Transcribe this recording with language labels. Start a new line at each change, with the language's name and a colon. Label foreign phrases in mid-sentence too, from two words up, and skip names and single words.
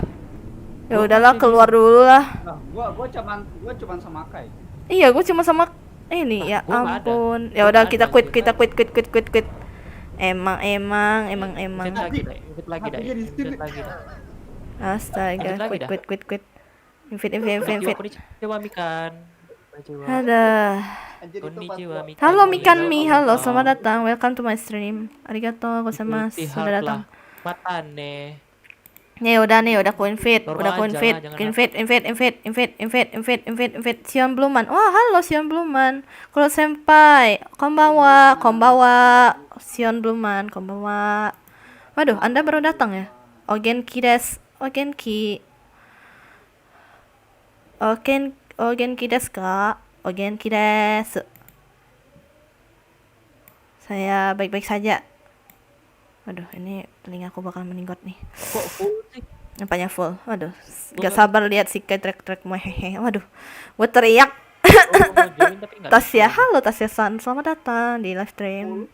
Indonesian: Ya udahlah, keluar dulu lah. Nah, gua cuman sama Kai. Iya, gua cuma sama ini ya Gua nggak ada. ampun. Ya Gua udah nggak kita ada, quit. Emang. Invite lagi dah. Hatinya di sini. Invite lagi dah. Astaga, Lanjut lagi dah. quit. Invite. Konnichiwa Mikan. Konnichiwa. Ada. Anjir itu pas Konnichiwa gua Mikan. Halo Mikanmi, halo selamat datang.
English: Welcome to my stream.
Japanese: ありがとうございます.
Indonesian: Ikuti Sudah datang. half lah. Matane. Nih udah aku invite, Normal aja lah, jangan invite Sion Bluman. Wah, halo Sion Bluman.
Japanese: Kuro senpai, konbawa. Sion Bluman, konbawa.
Indonesian: Waduh, Anda baru datang ya?
Japanese: お元気です。お元気ですか? お元気です.
Indonesian: Saya baik-baik saja. Waduh, ini telingaku bakal meninggot nih. Kok full sih? Nampaknya full. Waduh, gak sabar lihat si trek hehehe. Waduh, gue teriak. Oh, mau join tapi nggak Tasya, bisa. halo Tasya San, selamat datang di
English: live stream.